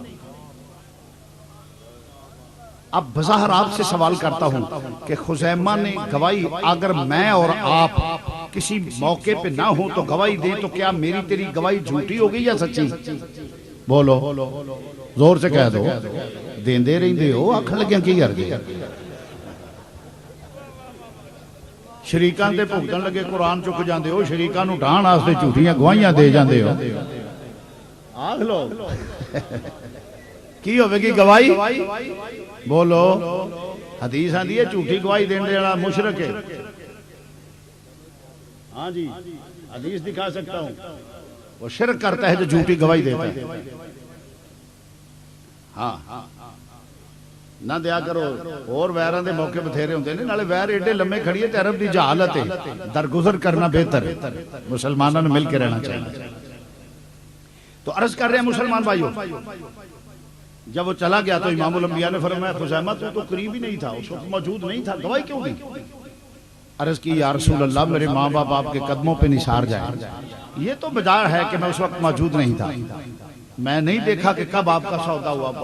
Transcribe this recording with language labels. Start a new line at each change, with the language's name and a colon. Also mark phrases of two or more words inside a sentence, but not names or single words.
Urdu: اب بظاہر آپ سے سوال کرتا ہوں کہ خزیمہ نے گواہی، اگر میں اور آپ کسی موقع پہ نہ ہوں تو گواہی دیں تو کیا میری تیری گواہی جھوٹی ہو گئی یا سچی؟ بولو زور سے کہہ دو،
Punjabi: دین دے رہی دے ہو آکھن لگیاں کی کر گئی؟ شریکان دے بھگتن لگے قرآن چک جاندے ہو، شریکان نو ڈھان واسطے جھوٹیاں گواہیاں دے جاندے ہو، آکھ لو کی ہوے گی گواہی؟
Urdu: بولو حدیث آندی ہے جھوٹی گواہی دینے والا مشرک ہے۔ ہاں جی حدیث دکھا سکتا ہوں، وہ شرک کرتا ہے جو جھوٹی گواہی دیتا ہے۔
Punjabi: ہاں نہ دیا کرو، اور ویران دے موقع بتھیرے ہوندے نے، نالے ویر ایڈے لمے کھڑی ہے تے عرب دی جہالت ہے، درگزر کرنا بہتر ہے، مسلمانوں نے مل کے رہنا چاہیے۔
Urdu: تو عرض کر رہے ہیں مسلمان بھائیوں، جب وہ چلا گیا تو امام الانبیاء نے فرمایا خزیمہ تو قریب ہی نہیں تھا، اس وقت موجود نہیں تھا، گواہی کیوں دی؟ عرض کی یا رسول اللہ میرے ماں باپ آپ کے قدموں پہ نثار جائیں، یہ تو بجا ہے کہ میں اس وقت موجود نہیں تھا، میں نہیں دیکھا کہ کب آپ کا سودا ہوا۔